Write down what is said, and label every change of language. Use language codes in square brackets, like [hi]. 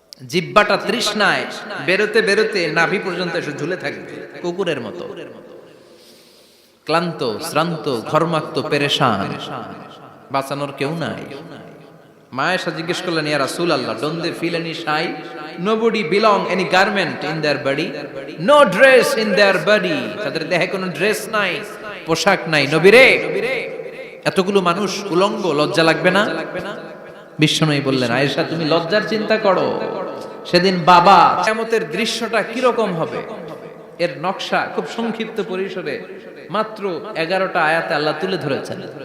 [bn] জিহ্বাটা তৃষ্ণায় বেরোতে বেরোতে নাভি পর্যন্ত এসে ঝুলে থাকবে কুকুরের মতো, ক্লান্ত শ্রান্ত ঘর্মাক্ত পেরেশান, বাঁচানোর কেউ নাই। [en] Mayesha [bn] জিজ্ঞেস করলেন, [en] ইয়া রাসূলুল্লাহ, don't they feel any shy? Nobody belong any garment in their body, no dress in their body. [bn] তাদের দেহে কোনো ড্রেস নাই, পোশাক নাই। নবীরে, এতগুলো মানুষ উলঙ্গ, লজ্জা লাগবে না? বিশ্বনবী বললেন, আয়েশা তুমি লজ্জার চিন্তা করো, সেদিন বাবা কিয়ামতের দৃশ্যটা কিরকম হবে এর নকশা খুব সংক্ষিপ্ত পরিসরে মাত্র 11টা আয়াতে আল্লাহ তুলে ধরেছেন।